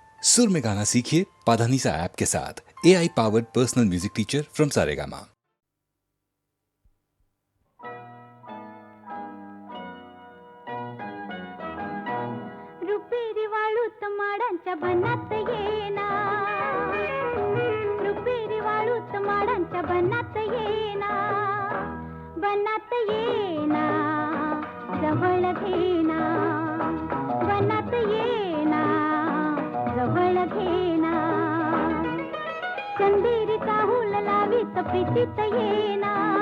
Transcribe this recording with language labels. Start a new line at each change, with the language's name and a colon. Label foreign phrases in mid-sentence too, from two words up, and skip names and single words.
Hindi: सुर में गाना सीखिए पाधानीसा ऐप के साथ।
English: AI powered personal music teacher from
Hindi: सारेगामा।
Marathi: रुपेरी वाळूत माडांच्या बनात येना, रुपेरी वाळूत माडांच्या बनात येना, बनात येना, जवळ घेना, बनात येना, जवळ घेना, चंदेरीचा हुल लावीत प्रीतीत येना,